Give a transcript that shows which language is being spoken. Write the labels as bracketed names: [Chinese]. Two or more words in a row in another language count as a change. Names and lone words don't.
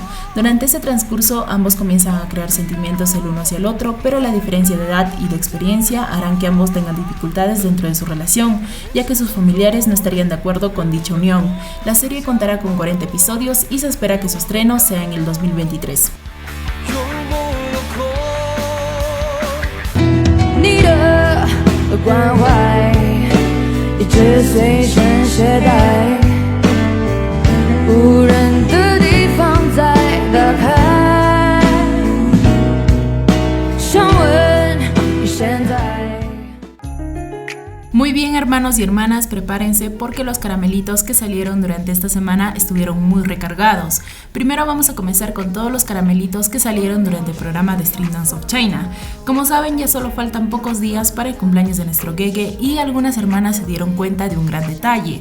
[Spanish] Durante ese transcurso ambos comienzan a crear sentimientos el uno hacia el otro, pero la diferencia de edad y de experiencia conveniencia harán que ambos tengan dificultades dentro de su relación, ya que sus familiares no estarían de acuerdo con dicha unión. La serie contará con 40 episodios y se espera que su estreno sea en el 2023. [Chinese] 你的关怀一直随身携带，无人的地方再打开，想问你现在。 [Spanish] Muy bien, hermanos y hermanas, prepárense porque los caramelitos que salieron durante esta semana estuvieron muy recargados. Primero vamos a comenzar con todos los caramelitos que salieron durante el programa de Street Dance of China. Como saben, ya solo faltan pocos días para el cumpleaños de nuestro Gege y algunas hermanas se dieron cuenta de un gran detalle.